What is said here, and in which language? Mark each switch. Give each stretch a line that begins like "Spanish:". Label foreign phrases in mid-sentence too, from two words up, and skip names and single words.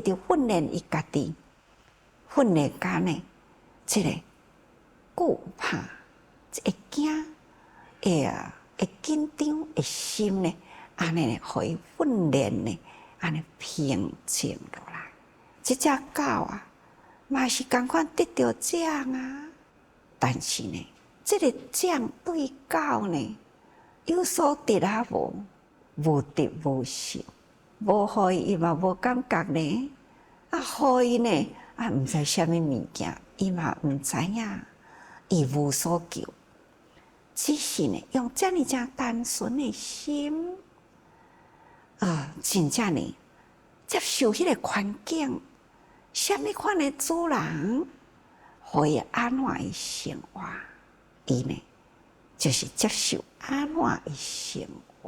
Min Nan Chinese: 直训练伊家己，训练家呢这个惧怕、会惊、会紧张的心呢，安尼呢，互伊训练呢，安尼平静落来。这只狗嘛是同款得到奖但是呢，这个将对狗呢，有所得啊无？无得无失，无互伊嘛无感觉呢。啊，互伊呢啊，毋知啥物物件，伊嘛毋知影，伊无所求。只是呢，用这样正单纯的心，真正呢接受迄个环境，啥物款的主人，互伊安怎的生活，伊呢就是接受安怎的生活。